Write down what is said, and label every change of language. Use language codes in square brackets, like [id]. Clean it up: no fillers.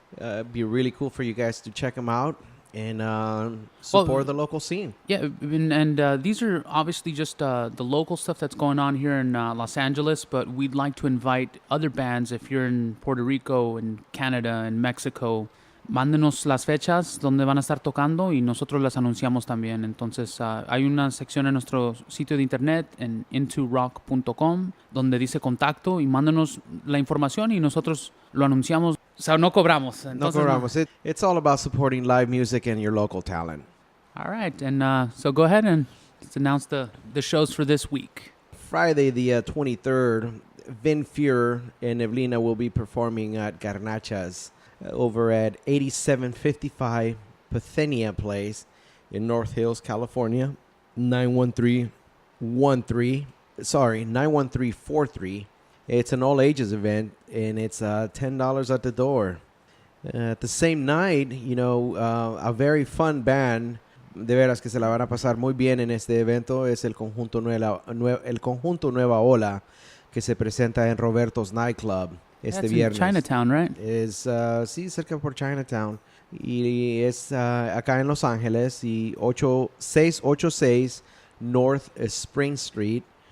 [en] It'd be really cool for you guys to check them out and support the local scene. Yeah, and these are obviously just the local stuff that's going on here in Los Angeles, but we'd like to invite other bands if you're in Puerto Rico and Canada and Mexico. [es] Mándenos las fechas donde van a estar tocando y nosotros las anunciamos también. Entonces, hay una sección en nuestro sitio de internet en INTOROQ.com donde dice contacto y mándenos la información y nosotros lo anunciamos. O sea, no cobramos. Entonces, no cobramos. [en] It's all about supporting live music and your local talent. All right. And so go ahead and let's announce the shows for this week. Friday, the 23rd, Vin Fuhrer and Evelina will be performing at Garnachas over at 8755 Parthenia Place in North Hills, California, 91343. It's an all ages event, and it's $10 at the door. At the same night, a very fun band, [es] de veras que se la van a pasar muy bien en este evento, es el conjunto Nueva Ola, que se presenta en Roberto's Nightclub. Este viernes. [en] In Chinatown, right? [es] Es, sí, cerca por Chinatown. Y es acá en Los Ángeles y 686 North Spring Street.